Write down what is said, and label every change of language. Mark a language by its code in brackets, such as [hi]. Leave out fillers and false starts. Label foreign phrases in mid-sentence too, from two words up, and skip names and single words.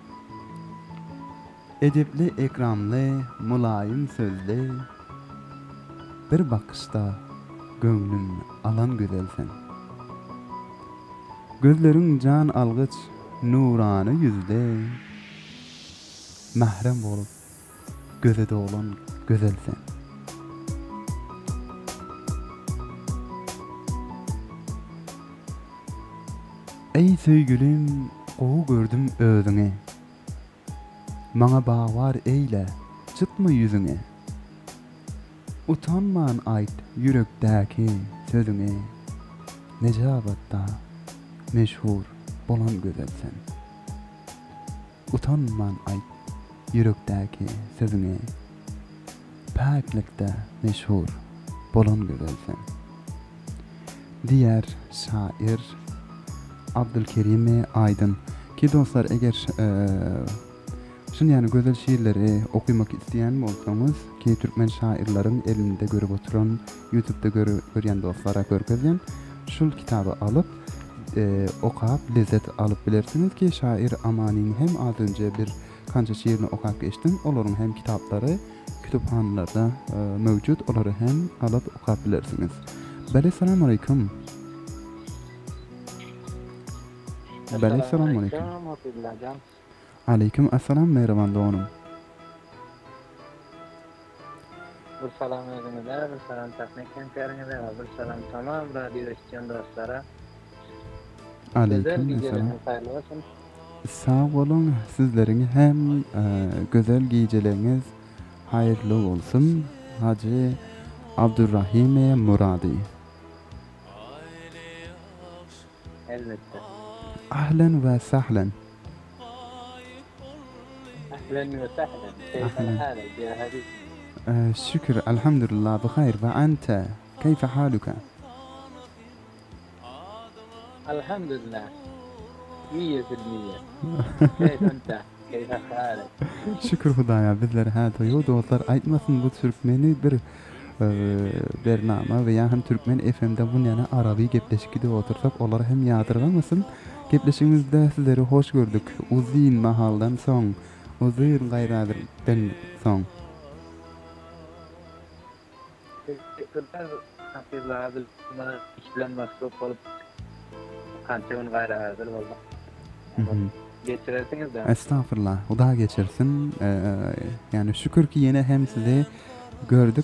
[tk] Edepli ekramlı, mulayim sözlü. Bir bakışta gönlüm alan gözelsen. Gözlerin can algıç, nurany yüzlü. Mahrem bolup, gözede olan gözelsen. Ey söýgülim, gowy gördüm özüňe. Maňa bagar eýle, çıtma yüzüňe. Utanman aýt yürekdäki sözüňe. Nejabatda meşhur bolan gözelsen. Utanman aýt yürekdäki sözüňe. Paklikde meşhur bolan gözelsen. Diğer şair Abdülkerim Aydın ki dostlar eger şunu yani güzel şiirleri okumak isteyen bolsanız ki Türkmen şairlerin elinde görüp oturan YouTube'da görýän dostlara görkezýän şul kitabı alıp okap lezzet alıp bilersiniz ki şair Amani'nin hem az önce bir kança şiirini okap geçtim. Olaryň hem kitapları kütüphanelarda mevcut. Olary hem alıp okap bilersiniz. Bale [ar] سلام عليكم. [tk] Bale [ar] سلام عليكم. عليكم السلام [tk] merhaban doğanım. Bir salam ediniler, bir salam teknik hemkarinize, bir salam tamam radyo işçiyen dostlara. [ar] عليكم السلام. [tr] Sağ olun, sizlerin hem güzel geceleriniz hayırlı olsun. [tk] Hacı Abdurrahim Muradi. Elbette. [ar] أهلا وسهلا. أهلا وسهلا كيف حالك يا حبيبي؟ شكر الحمد لله بخير وأنت كيف حالك؟ الحمد لله 100%. كيف أنت؟ كيف حالك؟ [tk] Şükür Hudaya bizler hadayo dostlar aytmasın bu Türkmeni bir bernama veya hem Türkmen FM'de bunun yana Arabi gepleşikide otursak olar hem yadırgamasın. Gepleşimizde sizleri hoş gördük. Uzun mahaldan soň uzun gayradan soň. Teşekkürler. Hafizler abi bana iş bilen masruf olup kança gün gayradan oldu. geçirersiniz de. Estağfurullah. O daha geçirsin. Yani şükür ki yine hem sizi gördük.